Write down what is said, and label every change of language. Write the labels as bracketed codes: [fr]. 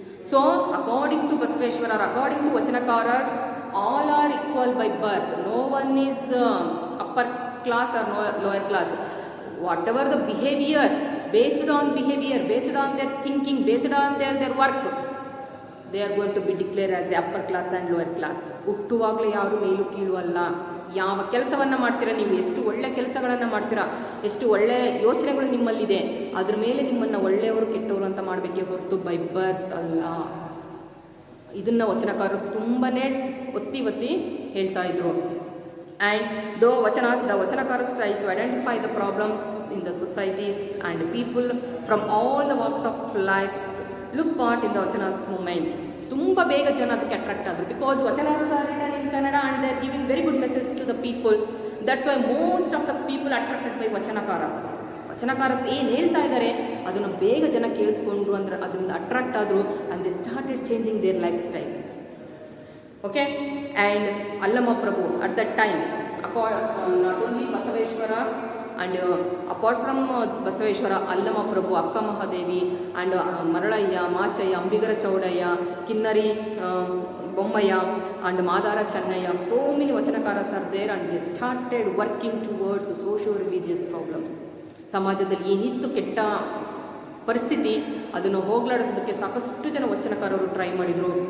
[en] So according to Basaveshwara, according to Vachanakaras, all are equal by birth. No one is upper class or lower class. Whatever the behavior, based on their thinking, based on their work, they are going to be declared as the upper class and lower class. [kn] ಹುಟ್ಟುವಾಗಲೇ ಯಾರು ಮೇಲು ಕೀಳು ಅಲ್ಲ. ಯಾವ ಕೆಲಸವನ್ನು ಮಾಡ್ತೀರಾ ನೀವು, ಎಷ್ಟು ಒಳ್ಳೆ ಕೆಲಸಗಳನ್ನು ಮಾಡ್ತೀರಾ, ಎಷ್ಟು ಒಳ್ಳೆ ಯೋಚನೆಗಳು ನಿಮ್ಮಲ್ಲಿದೆ, ಅದ್ರ ಮೇಲೆ ನಿಮ್ಮನ್ನು ಒಳ್ಳೆಯವರು ಕೆಟ್ಟವರು ಅಂತ ಮಾಡಬೇಕೇ ಹೊರತು [en] by birth [kn] ಅಲ್ಲ. ಇದನ್ನು ವಚನಕಾರರು ತುಂಬಾ ಒತ್ತಿ ಹೇಳ್ತಾ ಇದ್ರು. [en] And though vachanas, the vachanakaras try to identify the problems in the societies and people from all the walks of life look part in the vachanas movement. [kn] ತುಂಬ ಬೇಗ ಜನ ಅದಕ್ಕೆ ಅಟ್ರಾಕ್ಟ್ ಆದರು [en] Because vachanas are written in Kannada and they are giving very good message to the people. That's why most of the people attracted by vachanakaras. [kn] ವಚನಕಾರಸ್ ಏನು ಹೇಳ್ತಾ ಇದ್ದಾರೆ ಅದನ್ನು ಬೇಗ ಜನ ಕೇಳಿಸ್ಕೊಂಡ್ರು, ಅಂದರೆ ಅದರಿಂದ ಅಟ್ರಾಕ್ಟ್ ಆದರು [en] And they started changing their life style. Okay, and Allama Prabhu at that time, not only Basaveshwara and apart from Basaveshwara, Allama Prabhu, Akka Mahadevi and Maralayya, Machaya, Ambigara Chaudaya, Kinnari Bommaya and Madara Channaya, so many Vachanakaras are there and they started working towards socio-religious problems. [kn] ಸಮಾಜದಲ್ಲಿ ಏನಿತ್ತು ಕೆಟ್ಟ ಪರಿಸ್ಥಿತಿ ಅದನ್ನು ಹೋಗಲಾಡಿಸೋದಕ್ಕೆ ಸಾಕಷ್ಟು ಜನ ವಚನಕಾರರು try ಮಾಡಿದರು.